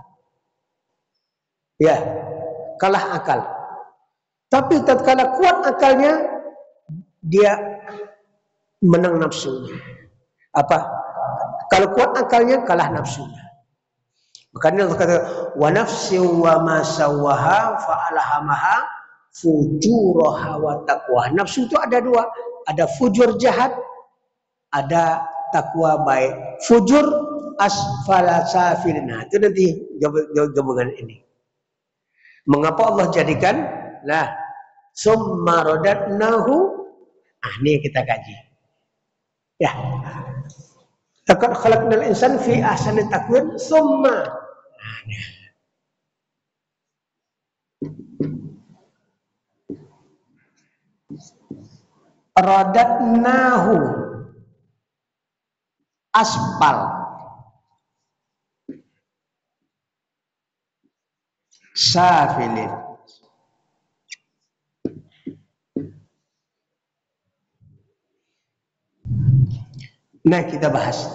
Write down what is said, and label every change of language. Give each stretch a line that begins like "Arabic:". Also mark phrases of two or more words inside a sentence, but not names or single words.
Indonesian: Ya, kalah akal. Tapi tatkala kuat akalnya, dia menang nafsunya. Apa? Kalau kuat akalnya, kalah nafsunya. Makanya Allah kata,
Arabic: ونفس وما سواها فألهمها فجورها وتقواها.
Indonesian: Nafsu itu ada dua, ada fujur jahat, ada takwa baik.
Arabic: فجور أسفل سافلين.
Indonesian: Nah, itu nanti gabungan ini. Mengapa Allah jadikan? Lah,
Arabic: ثم رددناه.
Indonesian: Ini kita kaji. Ya.
Arabic: لقد خلقنا الإنسان في أحسن تقويم ثم. Radatnahu. أسفل سافلين.
Indonesian: Nah, kita bahas.